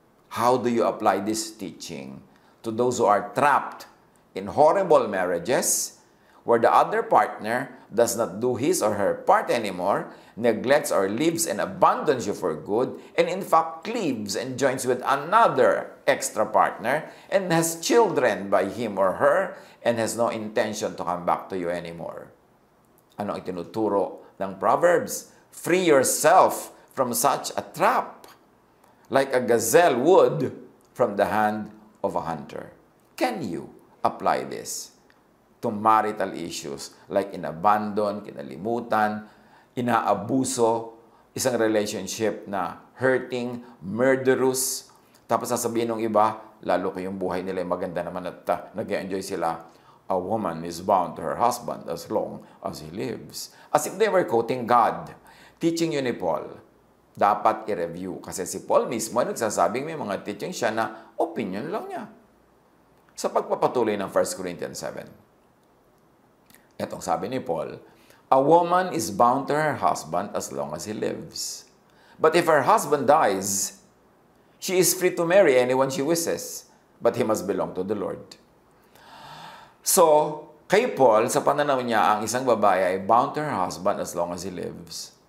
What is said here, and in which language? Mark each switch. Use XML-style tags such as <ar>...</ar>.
<en>How do you apply this teaching to those who are trapped in horrible marriages where the other partner does not do his or her part anymore, neglects or leaves and abandons you for good, and in fact cleaves and joins with another extra partner and has children by him or her and has no intention to come back to you anymore?</en> <tl>Ano ang itinuturo ng Proverbs?</tl> <en>Free yourself from such a trap, like a gazelle would from the hand of a hunter. Can you apply this to marital issues like</en> <tl>inabandon, kinalimutan, inaabuso, isang relationship na hurting, murderous, tapos sasabihin ng iba, lalo ko yung buhay nila ay maganda naman at nag-enjoy sila,</tl> <en>a woman is bound to her husband as long as he lives. As if they were quoting God.</en> <tl>Teaching yun ni Paul. Dapat i-review. Kasi si Paul mismo ay nagsasabing may mga teaching siya na opinion lang niya. Sa pagpapatuloy ng 1 Corinthians 7. Itong sabi ni Paul,</tl> <en>a woman is bound to her husband as long as he lives. But if her husband dies, she is free to marry anyone she wishes, but he must belong to the Lord.</en> <tl>So, kay Paul, sa pananaw niya, ang isang babae ay</tl> <en>bound to her husband as long as he lives.</en>